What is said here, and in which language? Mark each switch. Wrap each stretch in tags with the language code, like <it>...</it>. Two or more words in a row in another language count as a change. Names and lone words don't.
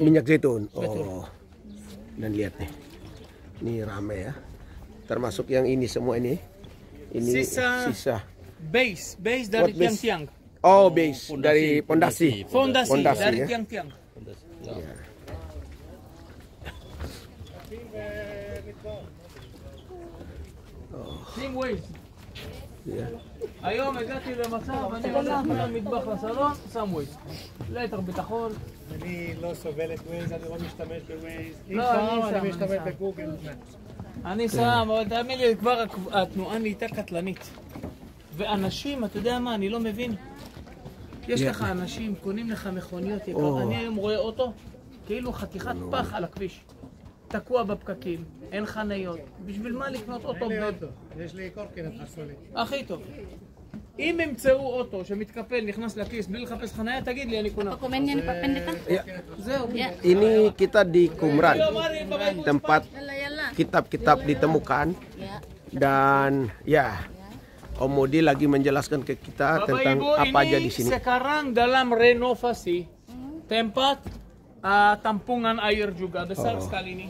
<id>Minyak zaitun. Betul. Oh. Dan lihat nih. Ini rame ya. Termasuk yang ini semua ini. Ini sisa. Base What dari base? tiang-tiang. Oh, base dari pondasi. Fondasi dari ya. tiang-tiang. Ya.</id> <en>Same ways.</en> <id>Ya.</id> <he>היום הגעתי למצב, אני הולך מהמטבח לסלון, שם ווייז. ליתר ביטחון. אני לא סובל את ווייז, אני לא משתמש בווייז. לא, אני משתמש בגוגל. אני שם, אבל תאמין לי, כבר התנועה נהייתה קטלנית. ואנשים, אתה יודע מה, אני לא מבין. יש לך אנשים, קונים לך מכוניות יקר, אני היום רואה אוטו, כאילו חתיכת פח על הכביש. תקוע בפקקים, אין חניות. בשביל מה לקנות אוטו? אין לי אוטו, יש לי קורקינט חשמלי. הכי טוב. אם ימצאו אוטו שמתקפל, נכנס לכיס, בלי לחפש חניה, תגיד לי, אני קונה.</he> <id>Dokumennya nih Pak Pendeta.</id> <he>זהו.</he> <id>Ini kita di Qumran, tempat Yalla. kitab-kitab ditemukan. Dan ya, Om Modi lagi menjelaskan ke kita Bapak tentang Ibu, apa aja di ini sini. sekarang dalam renovasi tempat tampungan air juga besar sekali ini.</id>